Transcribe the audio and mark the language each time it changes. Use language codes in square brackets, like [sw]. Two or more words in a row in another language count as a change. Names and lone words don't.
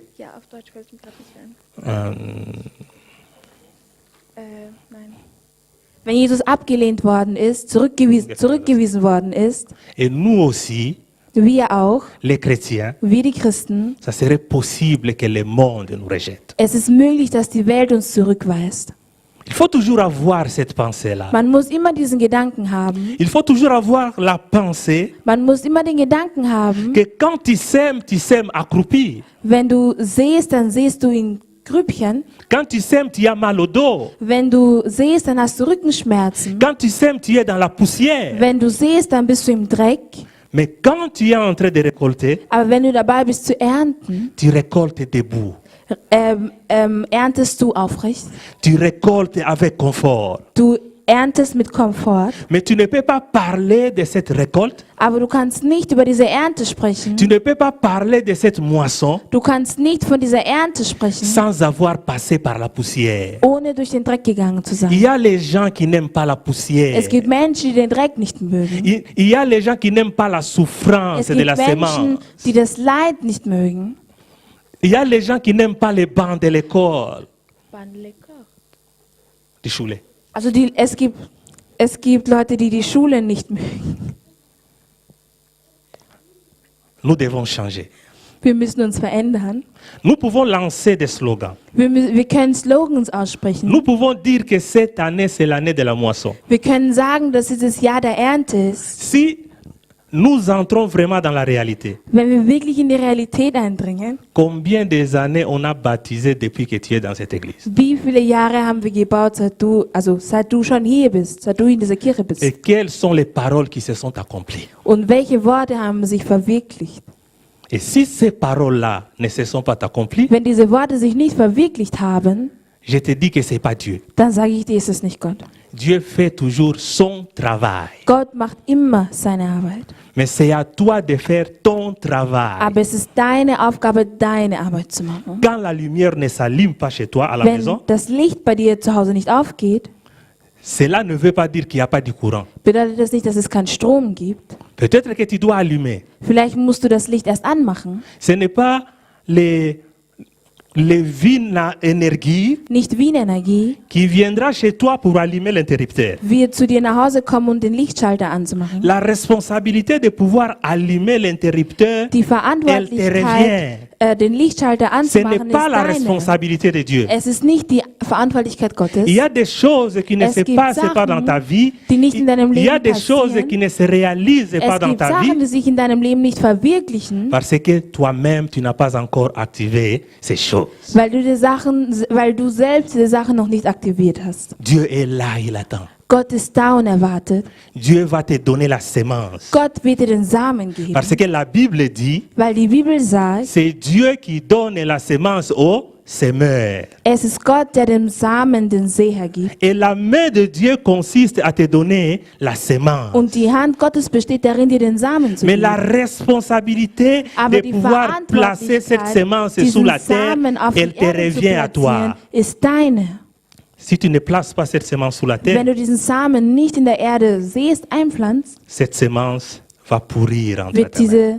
[de] ja, auf Deutsch fällt mir gerade nicht ein. Nein. Wenn Jesus abgelehnt worden ist, zurückgewiesen worden ist, [fr] et nous aussi, [de] wir auch, [fr] les chrétiens, [de] wir die Christen, [fr] ça serait possible que le monde nous rejette. [de] es ist möglich, dass die Welt uns zurückweist. [fr] Il faut toujours avoir cette pensée-là. [de] Man muss immer diesen Gedanken haben. [fr] Il faut toujours avoir la pensée [de] Man muss immer den Gedanken haben, [fr] que quand tu sèmes accroupi. [de] wenn du sähst, dann sähst du in Grübchen. [fr] Quand tu sèmes, tu as mal au dos. [de] Wenn du säst, dann hast du Rückenschmerzen. [fr] Quand tu sèmes, tu es dans la poussière. [de] Wenn du säst, dann bist du im Dreck. [fr] Mais quand tu es en train de récolter, [de] Aber wenn du dabei bist zu ernten, [fr] tu récoltes debout. [de] erntest du aufrecht. [fr] Tu récoltes avec confort. [de] Du erntest mit Komfort. [fr] Mais tu ne peux pas parler de cette récolte. [de] Aber du kannst nicht über diese Ernte sprechen. [fr] Tu ne peux pas parler de cette moisson [de] Du kannst nicht von dieser Ernte sprechen, [fr] sans avoir passé par la poussière. [de] ohne durch den Dreck gegangen zu [fr] Il [de] sein. [fr] y a les gens qui n'aiment pas la poussière. [de] Es gibt Menschen, die den Dreck nicht mögen. [fr] Il y a les gens qui n'aiment pas la souffrance [de] Es [fr] de [de] gibt [fr] la [de] Menschen, [fr] semence. [de] die das Leid nicht mögen. [fr] Il y a les gens qui n'aiment pas les bancs de l'école. [de] Die Schule. Also es gibt Leute, die die Schule nicht mögen. [fr] Nous devons changer. [de] Wir müssen uns verändern. [fr] Nous pouvons lancer des slogans. [de] Wir können Slogans aussprechen. [fr] Nous pouvons dire que cette année, c'est l'année de la moisson. [de] Wir können sagen, dass dieses Jahr der Ernte ist. [fr] Si nous entrons vraiment dans la réalité, [de] Wenn wir wirklich in die Realität eindringen, [fr] combien des années on a baptisé depuis que tu es dans cette église? [de] wie viele Jahre haben wir gebaut, seit du schon hier bist, seit du in dieser Kirche bist? [fr] Et quelles sont les paroles qui se sont accomplies? [de] Und welche Worte haben sich verwirklicht? [fr] Et si ces paroles-là ne se sont pas accomplies, [de] Wenn diese Worte sich nicht verwirklicht haben, [fr] je te dis que ce n'est pas Dieu. [de] dann sage ich dir, ist es nicht Gott. [fr] Dieu fait toujours son travail. [de] Gott macht immer seine Arbeit. [fr] Mais c'est à toi de faire ton travail. [de] Aber es ist deine Aufgabe, deine Arbeit zu machen. [fr] Quand la lumière ne s'allume pas chez toi à la [de] Wenn [fr] maison, [de] das Licht bei dir zu Hause nicht aufgeht, [fr] cela ne veut pas dire qu'il n'y a pas de courant. [de] bedeutet das nicht, dass es keinen Strom gibt. [fr] Peut-être que tu dois allumer. [de] Vielleicht musst du das Licht erst anmachen. [fr] Ce n'est pas les Wiener-Energie [de] Nicht Wienenergie [fr] qui viendra chez toi pour allumer l'interrupteur. [de] wird zu dir nach Hause kommen, um den Lichtschalter anzumachen. [fr] La responsabilité de pouvoir allumer l'interrupteur, [de] Die [fr] elle te [de] Verantwortlichkeit, [fr] revient. [de] den Lichtschalter [fr] Ce n'est [de] anzumachen, [fr] pas [de] ist [fr] la [de] deine. [fr] responsabilité de Dieu. [de] Es ist nicht die Verantwortlichkeit Gottes. [fr] Il y a des choses qui ne [de] Es [fr] se [de] gibt [fr] passent pas [de] Sachen, [fr] dans ta vie. [de] die nicht in deinem [fr] Il y a [de] Leben [fr] des choses [de] passieren. [fr] qui ne se réalisent pas [de] Es [fr] dans [de] gibt [fr] ta [de] Sachen, [fr] vie [de] die sich in deinem Leben nicht verwirklichen, [fr] parce que toi-même, tu n'as pas encore activé ces choses. [de] weil du selbst diese Sachen noch nicht aktiviert hast. [fr] Dieu est là, il attend. [de] Gott ist da und er wartet. [fr] Dieu va te donner la semence. [de] Gott wird dir den Samen geben. [fr] Parce que la Bible dit, [de] Weil die Bibel sagt, [fr] c'est Dieu qui donne la semence au semeur. [de] es ist Gott, der dem Samen den Seher gibt. [fr] Et la main de Dieu consiste à te donner la semence. [de] Und die Hand Gottes besteht darin, dir den Samen zu [fr] Mais [de] geben. [fr] la responsabilité [de] Aber [fr] de [de] die [fr] pouvoir placer cette [de] Verantwortlichkeit, [fr] semence sous [de] diesen [fr] la terre, [de] Samen auf [fr] elle [de] die [fr] te [de] Erde zu [fr] revient à toi. [de] platzieren, ist deine. [fr] Si tu ne places pas cette semence sous la terre, [de] Wenn du diesen Samen nicht in der Erde siehst, einpflanzt, [fr] cette semence va pourrir entre tes mains.